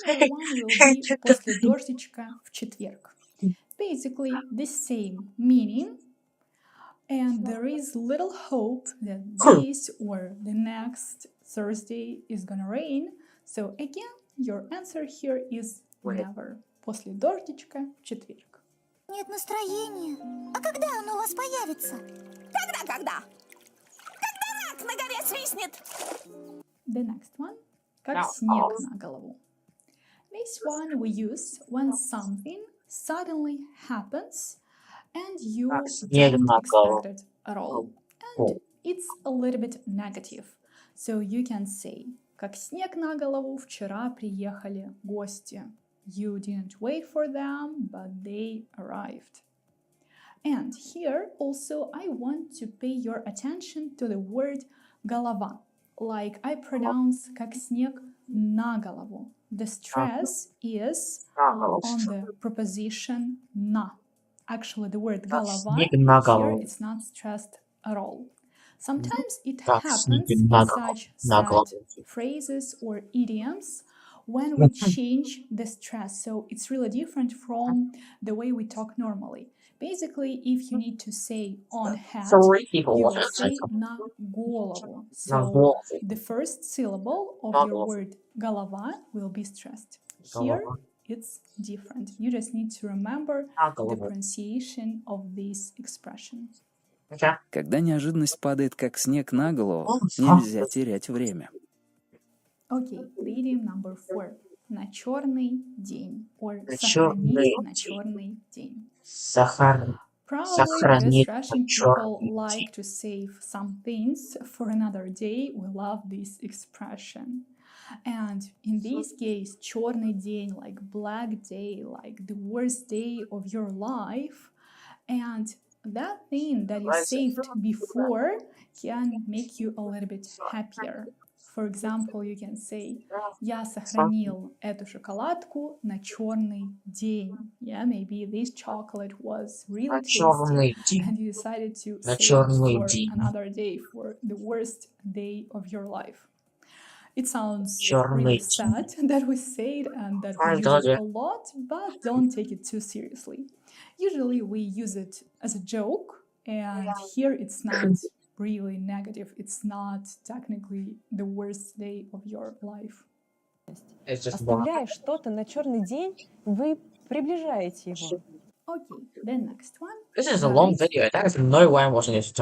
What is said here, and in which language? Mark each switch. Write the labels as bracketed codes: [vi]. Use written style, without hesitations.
[en] Another one will be [ru] после дождичка в четверг. [en] Basically the same meaning, and there is little hope that this or the next Thursday is gonna rain. So again, your answer here is never. [ru] После дождичка в четверг. Нет настроения. А когда оно у вас появится? Когда? Когда рак на горе свистнет? [en] The next one. [ru] Как снег на голову. [en] This one we use when something suddenly happens and you don't expect it at all. And it's a little bit negative. So you can say, [ru] как снег на голову, вчера приехали гости. [en] You didn't wait for them, but they arrived. And here also I want to pay your attention to the word голова. Like I pronounce [ru] как снег на голову. [en] The stress is on the preposition на. Actually, the word голова here it's not stressed at all. Sometimes it happens in such sad phrases or idioms when we change the stress. So it's really different from the way we talk normally. Basically, if you need to say on head, you will say [ru] на голову. [en] So the first syllable of your word голова will be stressed. Here, it's different. You just need to remember the pronunciation of this expression. [ru] Когда неожиданность падает как снег на голову, нельзя терять время. [en] Okay, the idiom number 4. На черный день. [ru] Or сохранить на черный день. [en] Probably because Russian people like to save some things for another day. We love this expression. And in this case, [ru] черный день, [en] like black day, like the worst day of your life. And that thing that you saved before can make you a little bit happier. For example, you can say, [ru] я сохранил эту шоколадку на черный день. [en] Yeah, maybe this chocolate was really tasty and you decided to save it for another day, for the worst day of your life. It sounds really sad that we say it and that we use it a lot, but don't take it too seriously. Usually we use it as a joke, and here it's not really negative. It's not technically the worst day of your life. [ru] Оставляя что-то на черный день, вы приближаете его. [en] Okay, the next one. This is a long video. There is no way I'm watching this time.